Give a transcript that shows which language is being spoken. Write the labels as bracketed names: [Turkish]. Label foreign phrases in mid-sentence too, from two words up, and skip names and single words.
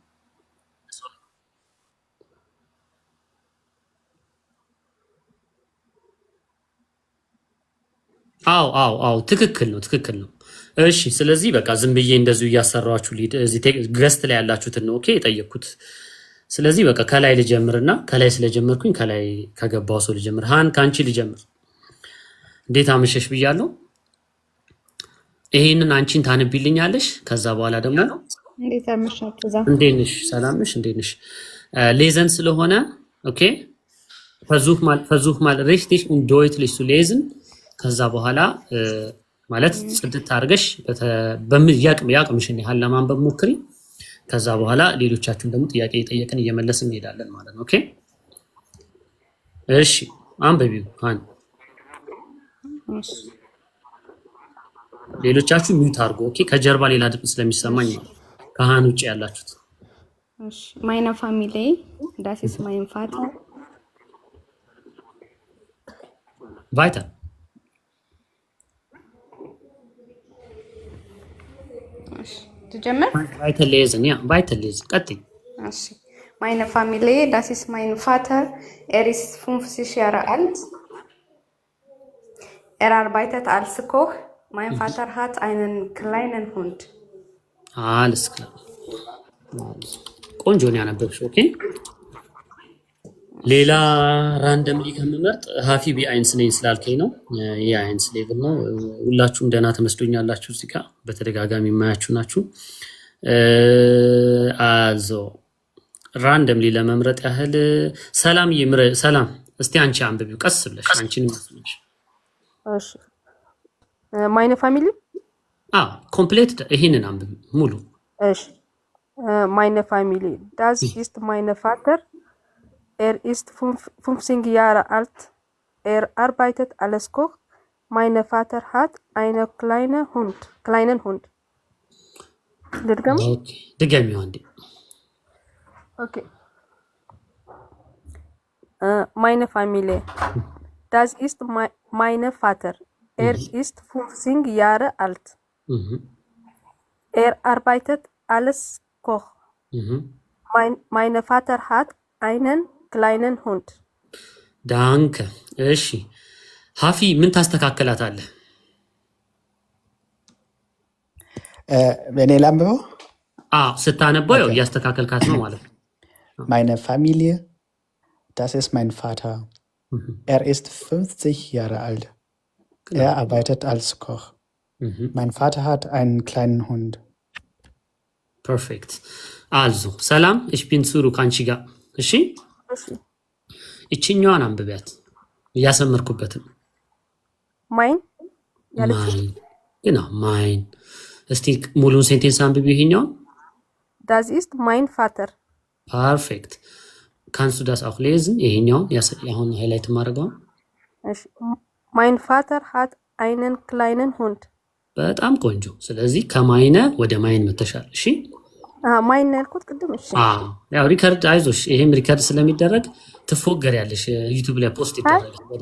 [Amharic] አዎ ትክክል ነው። እሺ ስለዚህ በቃ ዝም ብዬ እንደዚሁ እያሰራችሁ እዚህ ገስት ላይ ያላችሁትን ነው ኦኬ የጠየቅኩት። ስለዚህ በቃ ከላይ ልጀምርና ከላይ ስለጀመርኩኝ ከላይ ከገባው ሰው ልጀምር። ሃን ካንቺ ልጀምር። እንዴት አመሸሽ ብያለሁ። ይሄንን አንቺን ታነቢልኛለሽ። ከዛ በኋላ ደግሞ እንዴት አመሻችሁ? እንዴት ነሽ? ሰላም ነሽ? እንዴት ነሽ? ሌዘን ስለሆነ ኦኬ [German] versuch mal richtig und deutlich zu lesen። [Amharic] ከዛ በኋላ ማለት ጽድት አድርገሽ ያቅምሽን ያህል ለማንበብ ሞክሪ። ከዛ በኋላ ሌሎቻችሁን ደግሞ ጥያቄ እየጠየቅን እየመለስን እንሄዳለን ማለት ነው። ኦኬ እሺ አንብቢው ሃን። ሌሎቻችሁ ሚውት አድርጉ። ኦኬ ከጀርባ ሌላ ድምጽ ስለሚሰማኝ ነው ከሃን ውጪ ያላችሁት። [German] እሺ meine Familie das ist mein Vater weiter [Amharic] ትጀምር [German] weiter lesen ja weiter lesen ቀጥይ። እሺ meine Familie das ist mein Vater ist 50 Jahre alt arbeitet als Koch mein Vater hat einen kleinen Hund alles klar [Amharic] ቆንጆ ነው ያነበብሽው። ኦኬ ሌላ ራንደምሊ ከምመርጥ ሀፊ ቢ1 ነኝ ስላልከኝ ነው። የ1 ሌቭል ነው። ሁላችሁም ደህና ተመስዶኛላችሁ። እዚህ ጋር በተደጋጋሚ የማያችሁ ናችሁ። አዞ ራንደምሊ ለመምረጥ ያህል ሰላም እስቲ አንቺ አንብቢው ቀስ ብለሽ አንቺን መስለሽ። እሺ [German] meine Familie [Amharic] ኮምፕሌት ይሄንን አንብብ ሙሉ። [German] እሺ meine Familie. Das ist mein Vater. Er ist 50 Jahre alt. Er arbeitet als Koch. Mein Vater hat einen kleinen Hund. [Amharic] ድገሚው አንዴ። [German] Okay. Meine Familie. Das ist mein Vater. Er ist 50 Jahre alt. Er arbeitet als Koch. Mein Vater hat einen kleinen Hund. Danke. [Amharic] እሺ ሀፊ ምን ታስተካከላታለህ? እኔ ላንብበው? ስታነበው ያው እያስተካከልካት ነው ማለት ነው። [German] Meine Familie, das ist mein Vater. Er ist 50 Jahre alt. Er arbeitet als Koch. Mein Vater hat einen kleinen Hund. Perfekt. Also, [Amharic] ሰላም [German] ich bin [Amharic] ሱሩ ካንቺ ጋር። እሺ እቺኛዋን አንብቢያት እያሰመርኩበትም ማይን [German] genau mein [Amharic] እስቲ ሙሉን ሴንቴንስ አንብቢ ይሄኛው [German] Das ist mein Vater. Perfekt. Kannst du das auch lesen? [Amharic] ይሄኛው ያሁን ሃይላይት ማድረጋው [German] እሺ Mein Vater hat einen kleinen Hund. [Amharic] በጣም ቆንጆ። ስለዚህ ከማይነ ወደ ማይን መተሻል። እሺ ማይን ያልኩት ቅድም። እሺ ያው ሪከርድ አይዞሽ፣ ይሄም ሪከርድ ስለሚደረግ ትፎገሪያለሽ። ዩቲዩብ ላይ ፖስት ይደረጋል።